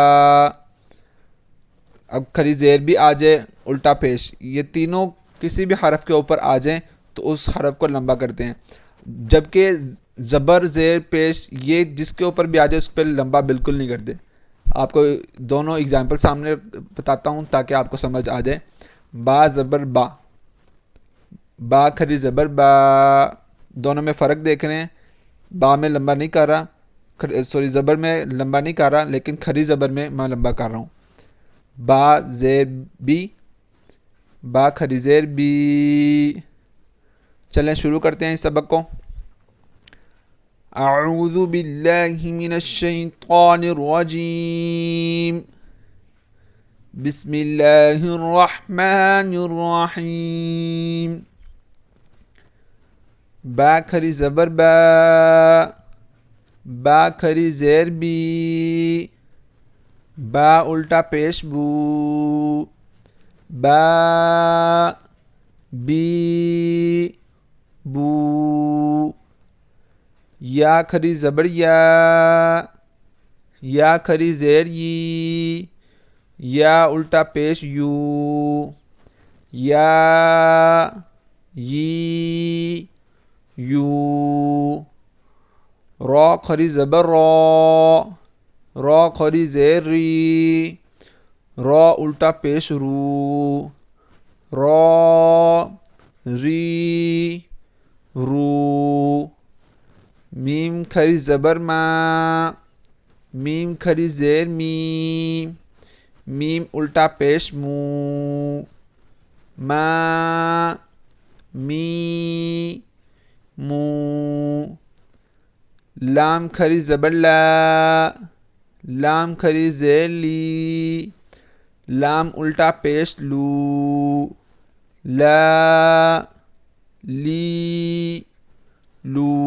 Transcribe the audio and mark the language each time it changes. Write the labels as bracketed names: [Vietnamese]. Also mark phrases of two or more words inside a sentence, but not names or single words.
[Urdu] اب کھری زیر بھی آ جائے، الٹا پیش، یہ تینوں کسی بھی حرف کے اوپر آ جائیں تو اس حرف کو لمبا کرتے ہیں، جبکہ زبر، زیر، پیش یہ جس کے اوپر بھی آ جائے اس پہ لمبا بالکل نہیں کرتے۔ آپ کو دونوں اگزامپل سامنے بتاتا ہوں تاکہ آپ کو سمجھ آ جائے۔ با زبر با، با کھری زبر با، دونوں میں فرق دیکھ رہے ہیں۔ با میں لمبا نہیں کر رہا، زبر میں لمبا نہیں کر رہا، لیکن کھری زبر میں میں لمبا کر رہا ہوں۔ با زیر بی، با کھری زیر بی۔ چلیں شروع کرتے ہیں اس سبق کو۔ [Arabic] اعوذ باللہ من الشیطان الرجیم، بسم اللہ الرحمن الرحیم۔ [Urdu] با کھری زبر با، با کھری زیر بی، با الٹا پیش بو، با بی بو۔ یا کھری زبر یا، یا کھری زیر یی، یا الٹا پیش یو، یا یی یو۔ را کھری زبر را، را کھری زیر ری، را الٹا پیش رو، را ری رو۔ میم کھری زبر ما، میم کھری زیر می، میم الٹا پیش مو، ما می مو۔ لام کھری زبر لا، لام کھری زیر لی، لام الٹا پیش لو، لا لی لو۔